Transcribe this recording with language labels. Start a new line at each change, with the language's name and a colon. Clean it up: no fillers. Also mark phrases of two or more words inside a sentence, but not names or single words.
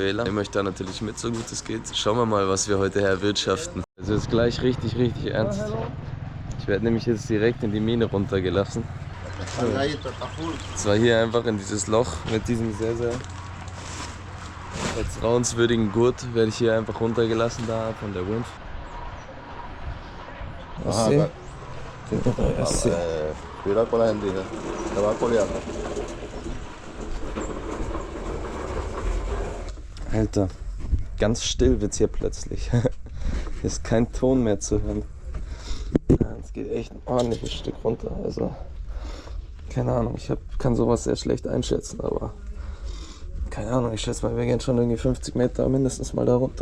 German: Ich nehme euch da natürlich mit, so gut es geht. Schauen wir mal, was wir heute erwirtschaften. Es ist gleich richtig ernst. Ich werde nämlich jetzt direkt in die Mine runtergelassen. Zwar hier einfach in dieses Loch mit diesem sehr vertrauenswürdigen Gurt werde ich hier einfach runtergelassen da von der Wind.
Spanish: Cuidado con la hendida, te va a colear.
German: Alter, ganz still wird's hier plötzlich. Hier ist kein Ton mehr zu hören. Es geht echt ein ordentliches Stück runter. Also, keine Ahnung, kann sowas sehr schlecht einschätzen, aber keine Ahnung, ich schätze mal, wir gehen schon irgendwie 50 Meter mindestens mal da runter.